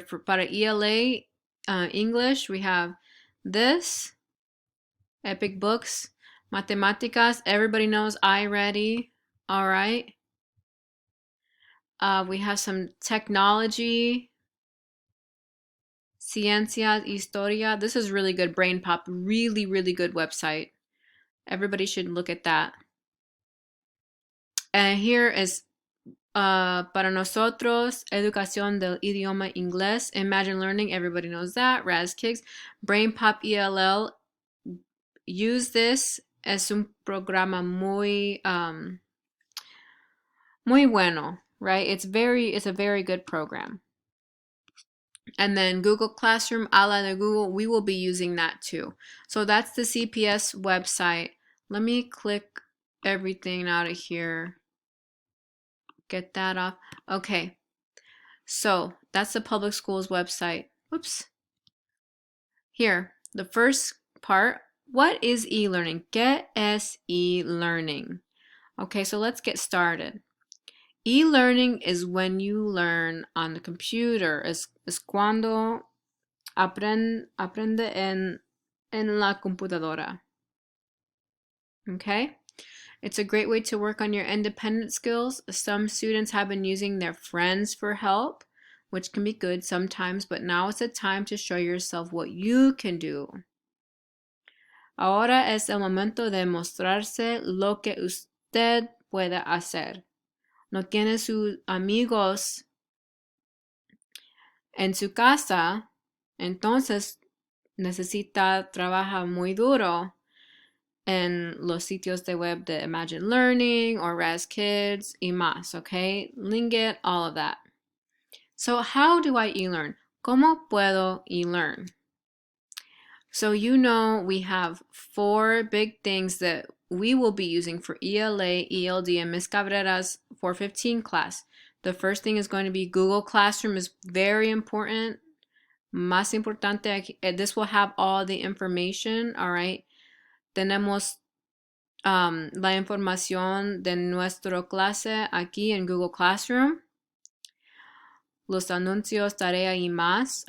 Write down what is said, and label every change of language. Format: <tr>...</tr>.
<en>For para ELA English, we have this, Epic Books, Matemáticas, everybody knows iReady. All right. We have some technology, Ciencias, Historia. This is really good. Brain Pop, really, really good website. Everybody should look at that. And here is</en> <es>para nosotros, educación del idioma inglés, Imagine Learning,</es> <en>everybody knows that,</en> <es>RazKids, Brain Pop ELL,</es> <en>use this,</en> <es>es un programa muy, muy bueno, right?</es> <en>It's a very good program. And then Google Classroom,</en> <es>a la de Google,</es> <en>we will be using that too. So that's the CPS website. Let me click everything out of here. Get that off. Okay. So that's the public schools website. Oops. Here, the first part. What is e-learning?</en> <es>¿Qué es e-learning?</es> <en>Okay, so let's get started. E-learning is when you learn on the computer.</en> <es>Es cuando aprende en la computadora.</es> <en>Okay? It's a great way to work on your independent skills. Some students have been using their friends for help, which can be good sometimes, but now it's a time to show yourself what you can do.</en> <es>Ahora es el momento de mostrarse lo que usted puede hacer. No tiene sus amigos en su casa, entonces necesita trabajar muy duro en los sitios de web de Imagine Learning or Raz Kids y más, okay?</es> <en>Linget, all of that. So how do I e-learn?</en> <es>¿Cómo puedo e-learn?</es> <en>So you know we have 4 big things that we will be using for ELA, ELD, and Miss Cabrera's 415 class. The first thing is going to be Google Classroom is very important.</en> <es>Más importante,</es> <en>this will have all the information, all right?</en> <es>Tenemos la información de nuestra clase aquí en Google Classroom. Los anuncios, tarea y más.</es>